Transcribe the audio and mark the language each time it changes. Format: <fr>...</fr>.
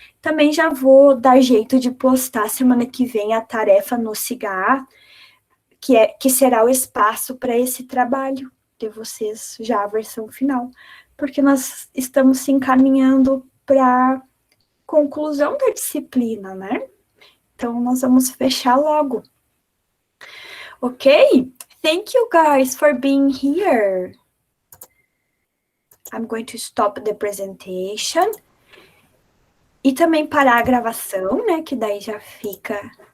<pt>Também já vou dar jeito de postar semana que vem a tarefa no SIGA, que será o espaço para esse trabalho de vocês, já a versão final, porque nós estamos se encaminhando para conclusão da disciplina, né? Então, nós vamos fechar logo. Ok?</pt> <en>Thank you guys for being here. I'm going to stop the presentation.</en> <pt>E também parar a gravação, né? Que daí já fica</pt>